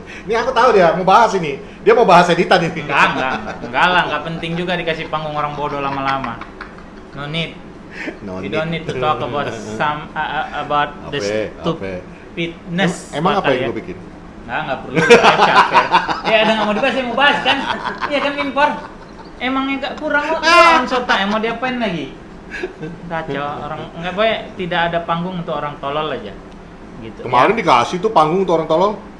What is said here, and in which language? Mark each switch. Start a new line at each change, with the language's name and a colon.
Indonesian: Ini aku tahu dia mau bahas ini. Dia mau bahas editan ini. Enggak lah, enggak penting juga dikasih panggung orang bodoh lama-lama.
English: No need. We don't need to talk about the stupidness.
Indonesian: Emang apa yang gue bikin? Enggak perlu. Capek. Ya ada nggak mau dibahas, saya mau bahas kan? Iya kan impor. Emangnya nggak kurang kok? Sota, mau diapain lagi? Kacau orang nggak boleh, tidak ada panggung untuk orang tolol aja. Gitu. Kemarin ya. dikasih tuh panggung untuk orang tolol.